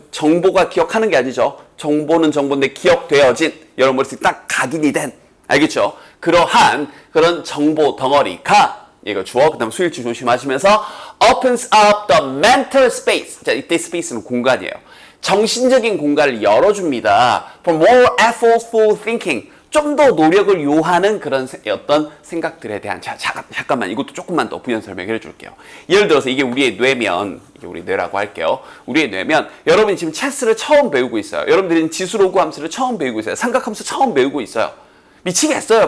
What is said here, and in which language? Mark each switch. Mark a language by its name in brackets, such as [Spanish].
[Korean] 정보가 기억하는 게 아니죠. 정보는 정보인데 기억되어진, 여러분 머릿속에 딱 각인이 된, 알겠죠? 그러한 그런 정보 덩어리가 이거 주어, 그 다음 수일치 조심하시면서 [English] opens up the mental space. [Korean] 자, 이때 space는 공간이에요. 정신적인 공간을 열어줍니다. [English] for more effortful thinking. [Korean] 좀 더 노력을 요하는 그런 어떤 생각들에 대한 잠깐만 이것도 조금만 더 부연 설명해 줄게요. 예를 들어서 이게 우리의 뇌면, 이게 우리 뇌라고 할게요. 우리의 뇌면, 여러분이 지금 체스를 처음 배우고 있어요. 여러분들은 지수로그 함수를 처음 배우고 있어요. 삼각함수 처음 배우고 있어요. 미치겠어요.